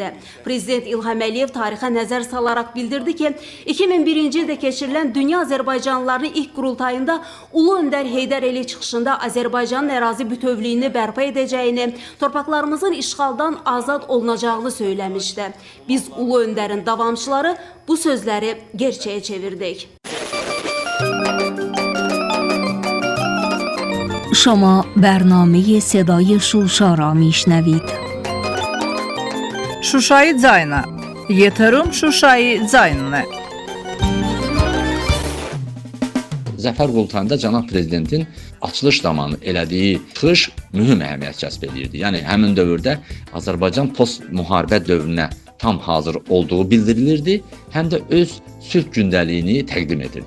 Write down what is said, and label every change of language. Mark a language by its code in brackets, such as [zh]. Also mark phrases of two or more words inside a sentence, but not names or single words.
[az] Prezident İlham Əliyev tarixə nəzər salaraq bildirdi ki, 2001-ci ildə keçirilən Dünya Azərbaycanlılarının ilk qurultayında Ulu Öndər Heydər Əliyev çıxışında Azərbaycanın ərazi bütövlüyünü bərpa edəcəyini, torpaqlarımızın işğaldan azad olunacağını söyləmişdi. Biz Ulu Öndərin davamçıları bu sözləri gerçəyə çevirdik. [fa] شما برنامه صدای شوشا را میشنوید. [az] Şuşayı Cayna. Yetirim Şuşayı Caynını. Zəfər qurultayında cənab prezidentin açılış zamanı elədiyi çıxış mühüm əhəmiyyət kəsb edirdi. Yəni həmin dövrdə Azərbaycan post-müharibə dövrünə tam hazır olduğu bildirilirdi, həm də öz sülh gündəliyini təqdim edirdi.